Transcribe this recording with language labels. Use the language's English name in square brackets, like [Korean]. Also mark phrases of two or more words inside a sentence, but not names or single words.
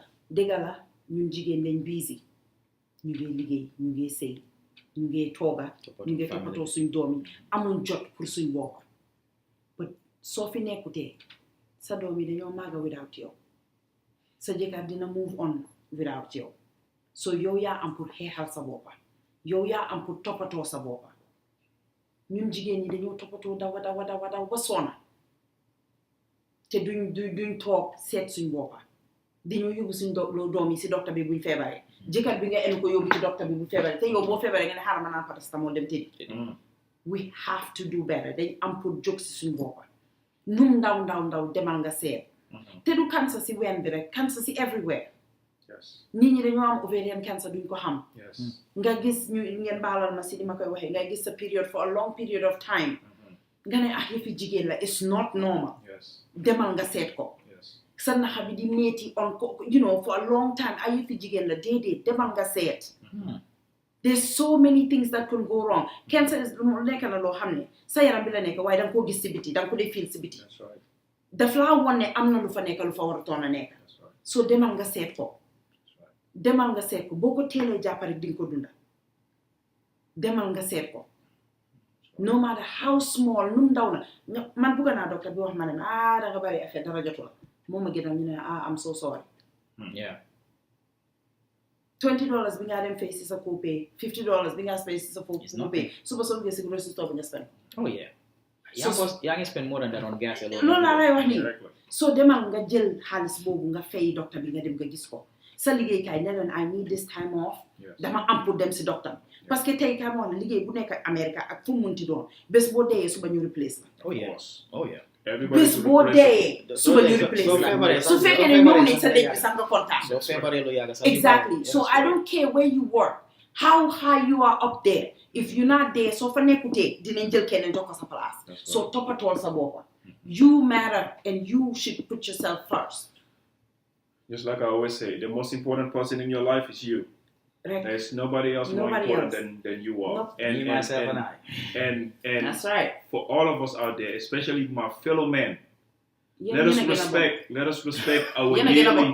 [Wolof] Dëgg la ñun jigéen lañ busy. Ñu ngi liggéey ñu ngi sëy ñu ngi tooga ñu ngi toppatoo suñ doom yi amuñ jot pour suñ bopp. But soo fi nekkutee sa doom yi dañoo màgga without yow. Sa jëkkër dina [English] move on [Wolof] without yow. So yow yaa am pour xeexal sa boppa yow yaa am pour toppatoo sa boppa ñun jigéen ñi dañoo toppatoo daw ba sonna te duñ toog seet suñ boppa dañoo yóbbu suñ doom yi si docteur bi buñ feebaree jëkkër bi nga enu ko yóbbu ci docteur bi bu feebaree te yow boo feebaree nga ne xaaral ma naan paracetamol dem tëddi. [English] We have to do better. [Wolof] Dañ am pour jóg si suñ boppa num ndaw demal nga seet te du cancer si ween bi rek cancer si everywhere. Nit ñi dañoo am [English] ovarian cancer [Wolof] duñ ko xam. Nga gis ñu ngeen baalal ma si li ma koy waxee nga gis sa period [English] for a long period of time [Wolof] nga ne yëfi jigéen la [English] it's not normal. [Wolof] Demal nga seet ko. sa naxa bi di metti on ko [English] you know for a long time [Wolof] ay fi jigéen la déedéet demal nga seet [English] there's so many things that can go wrong cancer is [Wolof] nekk na loo xam ne sa yaram bi la nekk waaye danga koo gis si biti danga ko dee feel si biti daf laa won ne am na lu fa nekk lu fa war a toon a nekk so demal nga seet ko boo ko teelee jàppare di nga ko dunda demal nga seet ko [English] no matter how small [Wolof] num ndaw na man bëgg naa docteur bi wax ma ne da nga bari affaire dara jotu la moo ma gënal ñu ne [English] I'm so sorry yeah [Wolof] $20 bi nga dem fay si sa copay $50 bi nga fay si sa copay suba soo duggee si [English] grocery store [Wolof] bi nga spend [English] oh yeah yaa ngi spend more than that on gas alone [Wolof] loolu laa lay wax nii soo demal nga jël xaalis boobu nga fay docteur bi nga dem nga gis ko sa liggéeykaay ne leen [English] I need this time off [Wolof] dama am pour dem si docteur parce que tey kaa moo ne liggéey bu nekk Amérique ak fu mu munti doon bés boo deeyee suba ñu replace la [English] oh yeah [Wolof] bés boo deeyee suba ñu replace la su fekkee ne ñëw nañ sa dëj bi sax nga kontaan soo feebaree lu yàgg sax [English] exactly so I don't care where you work how high you are up there if you're not there [Wolof] soo fa nekkutee dinañ jël keneen jox ko sa place [English] so [Wolof] toppatool sa boppa [English] you matter and you should put yourself first. Just like I always say, the most important person in your life is you. Right. There's nobody else more important than you are. Nope. And myself and I. And that's right. For all of us out there, especially my fellow men, let us respect our yearly.